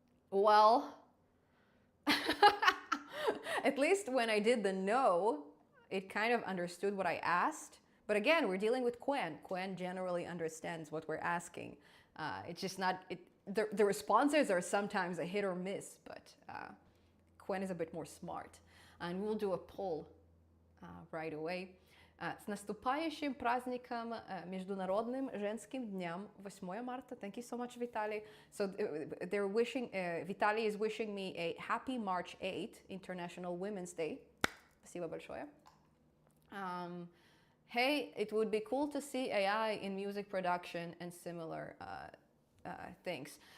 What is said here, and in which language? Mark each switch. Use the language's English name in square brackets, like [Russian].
[English] Well, at least when I did the no, it kind of understood what I asked. But again, we're dealing with Qwen. Qwen generally understands what we're asking. It's just not... The responses are sometimes a hit or miss, but Qwen is a bit more smart. And we'll do a poll right away. [Russian] С наступающим праздником Международным женским днем 8 марта. [English] Thank you so much, Vitaly. So they're wishing, Vitaly is wishing me a happy March 8th, International Women's Day. [Russian] Спасибо большое. [English] Hey, it would be cool to see AI in music production and similar things.